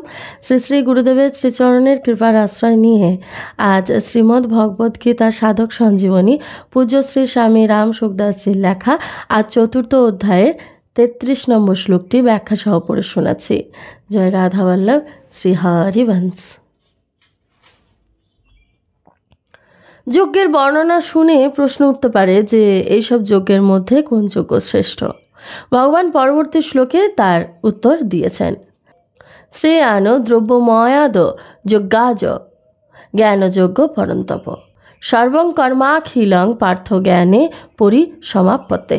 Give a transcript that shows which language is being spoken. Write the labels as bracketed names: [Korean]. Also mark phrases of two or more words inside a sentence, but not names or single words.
[Bangla] শ্রী শ্রী গুরুদেবের শ্রীচরণের কৃপার আশ্রয় নিয়ে আজ শ্রীমদ্ ভগবদ গীতা সাধক সঞ্জীবনী পূজ্য শ্রী স্বামী রাম সুখদাসজীর লেখা আজ চতুর্থ অধ্যায়ের 33 নম্বর শ্লোকটি ব্যাখ্যা সহ পড়ে শোনাচ্ছি। [Hindi] जय राधा वल्लभ। श्री हरिवंश। [Bangla] যজ্ঞের বর্ণনা শুনে প্রশ্ন উঠতে পারে যে এইসব যজ্ঞের মধ্যে কোন যজ্ঞ শ্রেষ্ঠ। ভগবান পরবর্তী শ্লোকে তার উত্তর দিয়েছেন। [Sanskrit] শ্রেয়ান দ্রব্যময়াদ যজ্ঞাজ জ্ঞানযজ্ঞ পরন্তপ সর্বং কর্মাখিলং পার্থ জ্ঞানে পরিসমাপ্যতে।